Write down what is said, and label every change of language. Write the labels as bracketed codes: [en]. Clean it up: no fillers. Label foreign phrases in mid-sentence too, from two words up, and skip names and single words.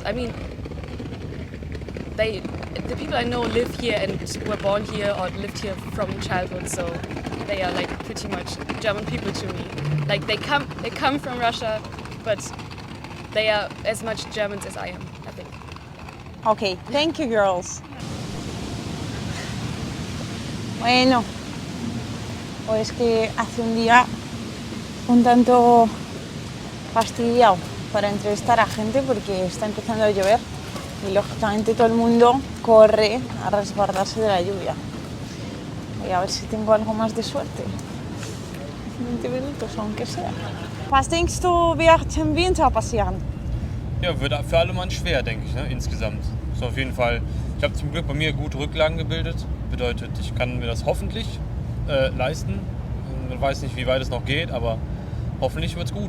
[en] I mean, the people I know live here and were born here or lived here from childhood, so they are like pretty much German people to me. Like they come from Russia, but they are as much Germans as I am, I think. Okay, thank you, girls. [es] Bueno, pues que hace un día un tanto fastidiado para entrevistar a gente porque está empezando a llover y lógicamente todo el mundo corre a resguardarse de la lluvia. Voy a ver si tengo algo más de suerte. 20 minutos, aunque sea. [de] Was denkst du, wird im Winter passieren? Ja, wird für alle Mann schwer, denke ich, ne, insgesamt. So auf jeden Fall. Ich habe zum Glück bei mir gute Rücklagen gebildet. Bedeutet, ich kann mir das hoffentlich leisten. Man weiß nicht, wie weit es noch geht, aber hoffentlich wird es gut.